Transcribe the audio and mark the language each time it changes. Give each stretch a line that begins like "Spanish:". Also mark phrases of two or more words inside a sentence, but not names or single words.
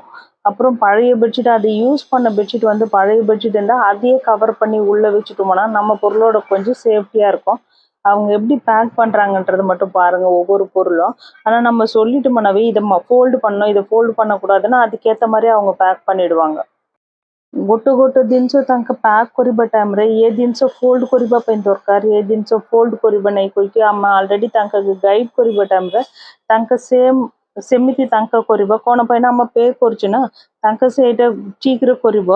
Tamil: அப்புறம் பழைய பெட்ஷீட், அது யூஸ் பண்ண பெட்ஷீட் வந்து பழைய பெட்ஷீட் இருந்தால் அதையே கவர் பண்ணி உள்ளே வச்சுட்டோம்னா நம்ம பொருளோட கொஞ்சம் சேஃப்டியாக இருக்கும்। அவங்க எப்படி பேக் பண்ணுறாங்கன்றது மட்டும் பாருங்கள் ஒவ்வொரு பொருளும்। ஆனால் நம்ம சொல்லிட்டோம்னாவே இதை ஃபோல்டு பண்ணணும், இதை ஃபோல்டு பண்ணக்கூடாதுன்னா அதுக்கேற்ற மாதிரி அவங்க பேக் பண்ணிடுவாங்க।
Odia: ଗୋଟେ ଗୋଟେ ଜିନିଷ ତାଙ୍କ ପ୍ୟାକ୍ କରିବା ଟାଇମ୍ରେ ଏ ଜିନିଷ ଫୋଲ୍ଡ କରିବା ପାଇଁ ଦରକାର, ଏ ଜିନିଷ ଫୋଲ୍ଡ କରିବା ନାହିଁ କହିକି ଆମେ ଅଲରେଡ଼ି ତାଙ୍କୁ ଗାଇଡ଼ କରିବା ଟାଇମ୍ରେ ତାଙ୍କ ସେମିତି ତାଙ୍କ କରିବ। କ'ଣ ପାଇଁ ନା ଆମେ ପେ କରୁଛୁ ନା, ତାଙ୍କ ସେଇଟା ଠିକ୍ରେ କରିବ।